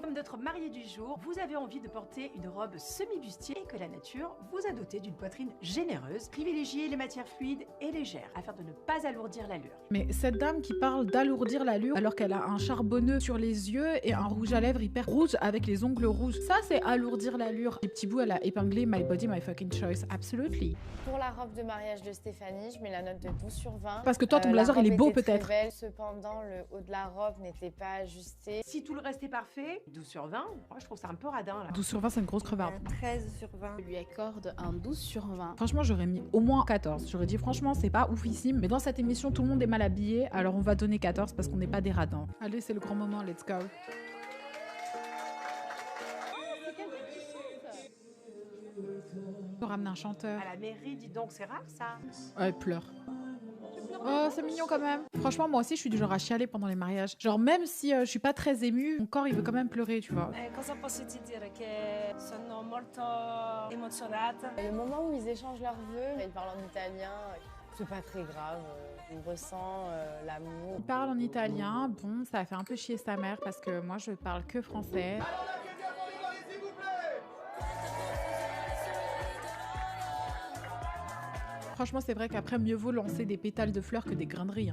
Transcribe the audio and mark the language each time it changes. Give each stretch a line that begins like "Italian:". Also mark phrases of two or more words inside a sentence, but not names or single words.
French: Comme notre mariée du jour, vous avez envie de porter une robe semi-bustier et que la nature vous a doté d'une poitrine généreuse. Privilégiez les matières fluides et légères afin de ne pas alourdir l'allure. Mais cette dame qui parle d'alourdir l'allure alors qu'elle a un charbonneux sur les yeux et un rouge à lèvres hyper rouge avec les ongles rouges, ça c'est alourdir l'allure. Les petits bouts, elle a épinglé
English: my body, my fucking choice, absolutely.
French: Pour la robe de mariage de Stéphanie, je mets la note de 12 sur 20. Parce que toi, ton La blazer, robe il est beau était très peut-être. belle. Cependant, le haut de la robe n'était pas ajusté. Si tout le reste est parfait, 12 sur 20, moi je trouve ça un peu radin là. 12 sur 20, c'est une grosse crevarde. Un 13 sur 20. Je lui accorde un 12 sur 20. Franchement, j'aurais mis au moins 14. J'aurais dit, franchement, c'est pas oufissime. Mais dans cette émission, tout le monde est mal habillé. Alors, on va donner 14 parce qu'on n'est pas des radins. Allez, c'est le grand moment.
English: Let's go.
French: Faut ramener un chanteur. À la mairie, dis donc, c'est rare ça. Ouais, pleure. Oh, c'est mignon quand même. Franchement, moi aussi, je suis du genre à chialer pendant les mariages. Genre, même si je suis pas très émue, mon corps, il veut quand même pleurer, tu vois.
Italian: Cosa posso ti dire? Che sono molto emozionata.
French: Et le moment où ils échangent leurs vœux, ils parlent en italien, c'est pas très grave. On ressent l'amour. Il parle en italien. Bon, ça a fait un peu chier sa mère parce que moi, je parle que français. Franchement, c'est vrai qu'après, mieux vaut lancer des pétales de fleurs que des grains de riz.